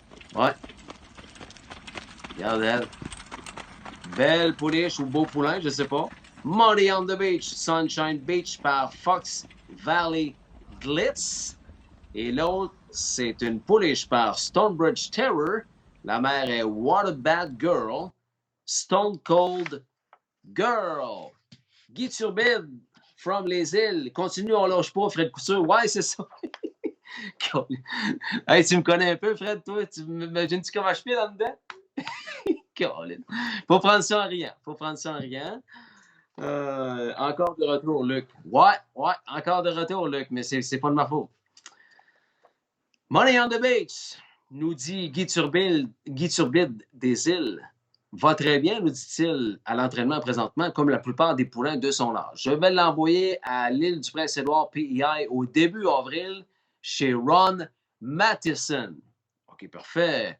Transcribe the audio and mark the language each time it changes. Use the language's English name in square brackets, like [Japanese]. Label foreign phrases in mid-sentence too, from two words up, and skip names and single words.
[French] Ouais. Regarde elle. Belle pouliche ou beau poulain, je sais pas. Money on the Beach, Sunshine Beach par Fox Valley Glitz. Et l'autre, c'est une pouliche par Stonebridge Terror. La mère est What a Bad Girl. Stone Cold Girl. Guy Turbide, from les îles. Continue, on lâche pas, Fred Couture. Ouais, c'est ça. Hey, tu me connais un peu, Fred, toi? Tu m'imagines-tu comment je fais là-dedans? Colin. Faut prendre ça en riant. Encore de retour, Luc. Ouais, encore de retour, Luc, mais c'est pas de ma faute. Money on the Beach, nous dit Guy Turbide des îles. Va très bien, nous dit-il, à l'entraînement présentement, comme la plupart des poulains de son âge. Je vais l'envoyer à l'île du Prince-Édouard PEI au début avril chez Ron Matheson. OK, parfait.